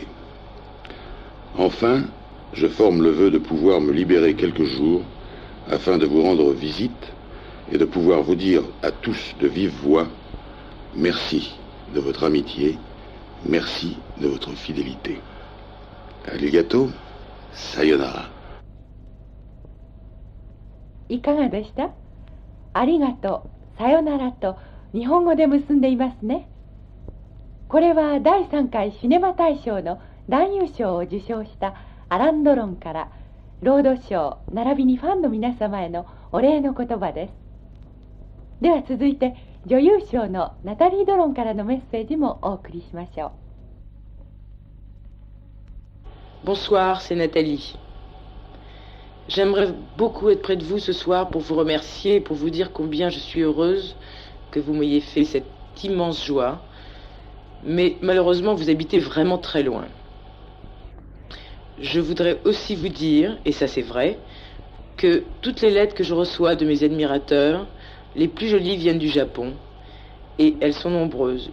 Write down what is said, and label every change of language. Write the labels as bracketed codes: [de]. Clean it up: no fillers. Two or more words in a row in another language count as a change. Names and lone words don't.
[fr] Enfin, je forme le vœu de pouvoir me libérer quelques jours afin de vous rendre visite et de pouvoir vous dire à tous de vive voix merci de votre amitié, merci de votre fidélité. [ja] ありがとう、さよなら. いかがでした？ありがとう、さよならと日本語で結んでいますね。これは第3回シネマ大賞の男優賞を受賞したアラン・ドロンからロードショー並びにファンの皆様へのお礼の言葉です。では続いて女優賞のナタリー・ドロンからのメッセージもお送りしましょ [fr] う。Bonsoir, c'est Nathalie. J'aimerais beaucoup être près de vous ce soir pour vous remercier et pour vous dire combien je suis heureuse que vous m'ayez fait cette immense joie. Mais malheureusement, vous habitez vraiment très loin. Je voudrais aussi vous dire, et ça c'est vrai, que toutes les lettres que je reçois de mes admirateurs, les plus jolies viennent du Japon, et elles sont nombreuses.